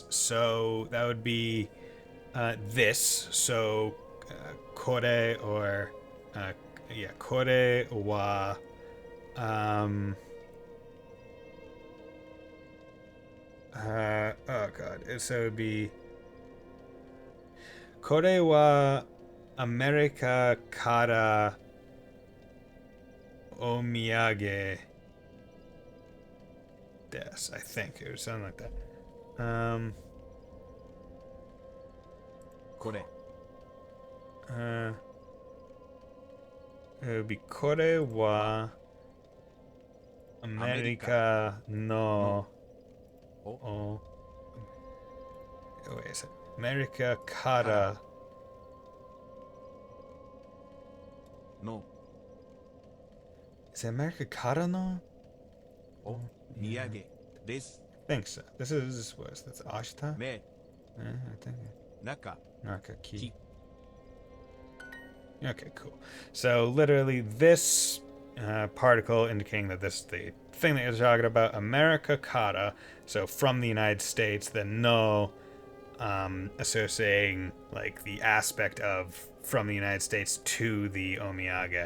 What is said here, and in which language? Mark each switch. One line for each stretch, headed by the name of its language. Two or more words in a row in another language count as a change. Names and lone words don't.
English: So that would be this. So kore or
Japanese: これは
English: oh god. So it would be
Japanese: これはアメリカからお土産です.
English: I think it would sound like that.
Japanese: これ
English: it would be
Japanese: これはアメリカの
English: oh wait a second.
Japanese: アメリカから no
English: is it
Japanese: アメリカからの? お土産です
English: I think so. This is that's ashita?
Japanese: 目
English: I think
Japanese: 中 Naka key. Key.
English: Okay, cool. So literally this particle indicating that this is the thing that you're talking about, America Kata, so from the United States, then no associating like the aspect of from the United States to the omiyage.